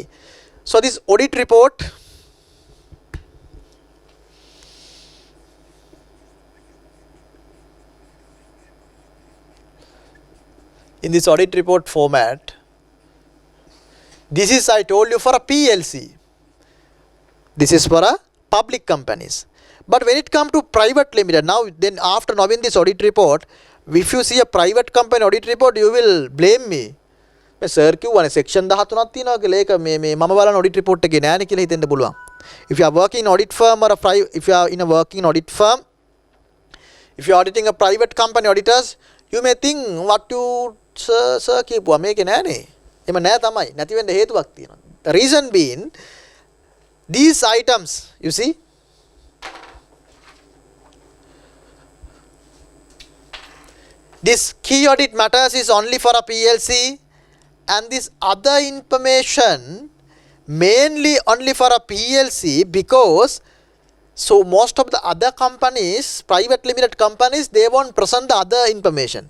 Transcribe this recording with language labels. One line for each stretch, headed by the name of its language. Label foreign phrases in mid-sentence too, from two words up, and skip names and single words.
English: So this audit report, in this audit report format, this is I told you for a PLC. This is for a public companies. But when it comes to private limited, now then after knowing this audit report, if you see a private company audit report, you will blame me. Sir,
Sinhala: කිව්වනේ section 13ක් තියෙනවා කියලා ඒක මේ මම බලන
English: audit report
Sinhala: එකේ නෑනේ කියලා හිතෙන්න පුළුවන්.
English: If you are working in audit firm or if you are in a working audit firm, if you are auditing a private company auditors, you may think what you sir
Sinhala: කියපුවා මේකේ නෑනේ. එම නෑ තමයි. නැති වෙන්න හේතුවක් තියෙනවා.
English: The reason being these items, you see, this key audit matters is only for a PLC and this other information mainly only for a PLC because so most of the other companies, private limited companies, they won't present the other information.